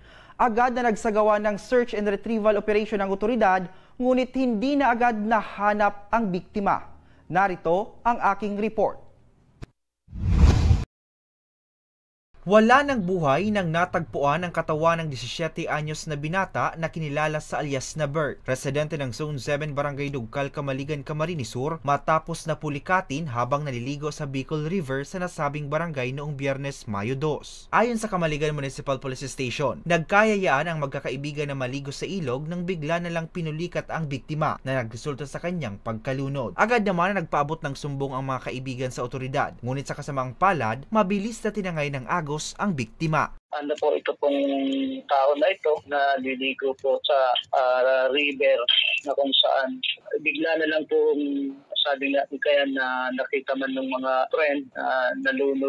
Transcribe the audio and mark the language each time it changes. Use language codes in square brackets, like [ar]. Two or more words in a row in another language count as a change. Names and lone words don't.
[tl] Agad na nagsagawa ng [en] search and retrieval operation [tl] ng otoridad, ngunit hindi na agad nahanap ang biktima. Narito ang aking report. Wala ng buhay nang natagpuan ang katawan ng 17 anyos na binata na kinilala sa alias na Bert, residente ng Zone 7 Barangay Dugkal, Camaligan, Camarines Sur, matapos na pulikatin habang naliligo sa Bicol River sa nasabing barangay noong Biyernes, Mayo 2. Ayon sa Camaligan Municipal Police Station, nagkayayaan ang magkakaibigan na maligo sa ilog nang bigla na lang pinulikat ang biktima na nagresulta sa kanyang pagkalunod. Agad naman na nagpaabot ng sumbong ang mga kaibigan sa otoridad, ngunit sa kasamang palad, mabilis na tinangay ng agos ang biktima. Ano po ito pong tao na ito na liligo po sa river na kung saan bigla na lang po sabi nga kaya na nakita man ng mga friend nalunod.